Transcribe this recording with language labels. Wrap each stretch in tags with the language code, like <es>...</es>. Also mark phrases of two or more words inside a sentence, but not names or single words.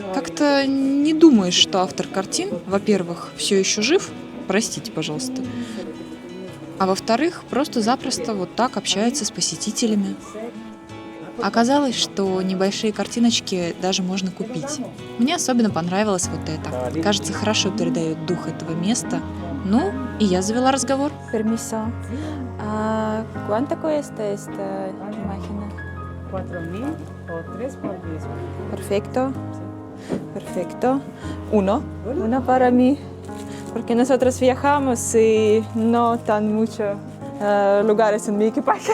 <ru>Как-то не думаешь, что автор картин, во-первых, все еще жив, простите, пожалуйста, а во-вторых, просто-запросто вот так общается с посетителями. Оказалось, что небольшие картиночки даже можно купить. Мне особенно понравилось вот это. Кажется, хорошо передает дух этого места. Ну, и я завела разговор.</ru> <es>Permiso. ¿Cuánto cuesta esta máquina? 4.000 o 3 por 10. Perfecto. Perfecto. Uno para mí. Porque nosotros viajamos y no tan muchos lugares en mi equipaje.</es>